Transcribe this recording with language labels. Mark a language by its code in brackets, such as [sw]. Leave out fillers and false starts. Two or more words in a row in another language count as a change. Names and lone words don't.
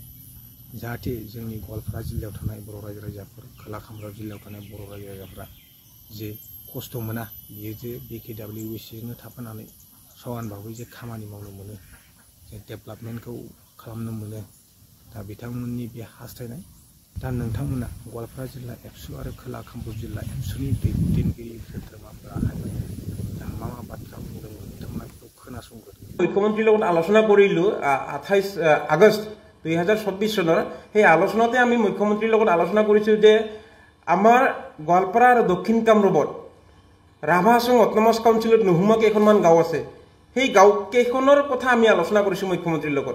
[brx] जाहाथे जोंनि गवालपारा जिल्लायाव थानाय बर' रायजो राजाफोर, खोला कामरुप जिल्लायाव थानाय बर' रायजो राजाफोरा जे खस्थ' मोना, बियो जे BKWC जोंनो थाफानानै समान भाबै जे खामानि मावनो मोनो, जे डेभेलपमेन्टखौ खालामनो मोनो। दा बिथांमोननि बे हास्थायनाय। दा नोंथांमोना गवालपारा जिल्ला एबसु आरो खोला कामरुप जिल्ला एबसुनि दैदेनगिरि सोद्रोमाफोराहाय दा मा बाथ्रा बुंदोंमोन नोंथांमोना बेखौ खोनासंग्रोदो। [as] মুখ্যমন্ত্ৰীৰ লগত আলোচনা কৰিলোঁ 28 আগষ্ট 2024 চনৰ। সেই আলোচনাতে আমি মুখ্যমন্ত্ৰীৰ লগত আলোচনা কৰিছোঁ যে আমাৰ গোৱালপাৰা আৰু দক্ষিণ কামৰূপত ৰাভা হাছং অট'নমাছ কাউন্সিলত নোসোমোৱা কেইখনমান গাঁও আছে। সেই গাঁওকেইখনৰ কথা আমি আলোচনা কৰিছোঁ মুখ্যমন্ত্ৰীৰ লগত।